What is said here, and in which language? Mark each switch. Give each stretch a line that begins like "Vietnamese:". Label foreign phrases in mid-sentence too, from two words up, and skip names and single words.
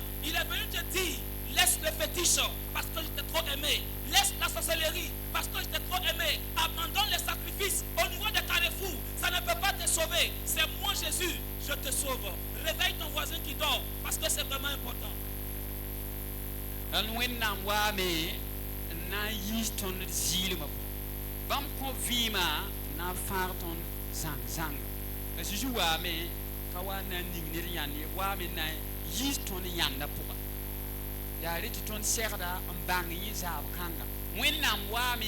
French: Il est venu te dire, laisse le fétiche parce que je t'ai trop aimé. Laisse la sorcellerie parce que je t'ai trop aimé. Abandonne les sacrifices au niveau des carrefours. Ça ne peut pas te sauver. C'est moi Jésus, je te sauve. Réveille ton voisin qui dort parce que c'est vraiment important.
Mossi: Wẽnnaam waame n na n yiis tõnd zɩɩlmã bãmb kõ vɩɩmã n na n fãag tõnd zãng-zãnga la Zeezi waame ka wa n na n ning ned yãnd ye waame n na n yiis tõnd yãnda pʋga yaa rɩ tɩ tõnd segda n bãng yẽ zaab kãnga wẽnnaam waame